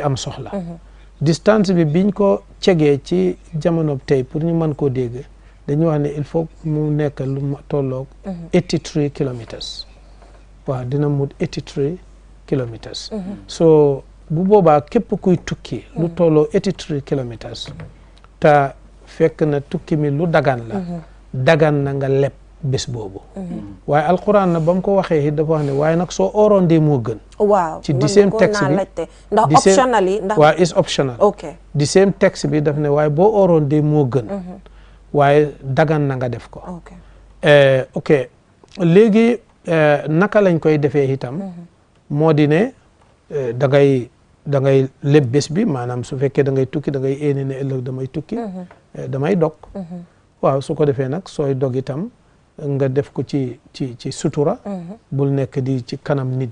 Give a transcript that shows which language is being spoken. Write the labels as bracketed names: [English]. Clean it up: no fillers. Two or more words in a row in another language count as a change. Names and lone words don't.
[Wolof] am soxla distance bi biñ ko cegee ci jamono tey pour ñu mën koo dégg dañu wax ne [French] il faut [Wolof] mu nekk lu tolloog 83 kilomètres waaw dina mut 83 kilomètres so bu boobaa képp kuy tukki lu tolloo 83 kilomètres te fekk na tukki mi lu dagan la dagan na nga leb bés boobu waaye alquran na ba mu ko waxee it dafa wax ne waaye nag soo ooroon dee moo gën waaw ci di same texte bi ndax optional yi ndax waaw is optional di same texte bi daf ne waaye boo ooroon dee moo gën waaye dagan na nga def ko ok léegi naka lañ koy defee itam moo di ne da ngay leb bés bi maanaam su fekkee da ngay tukki da ngay éene ne ëllëg damay tukki damay dog waaw su ko defee nag sooy dog itam nga def ko ci sutura bul nekk di ci kanam nit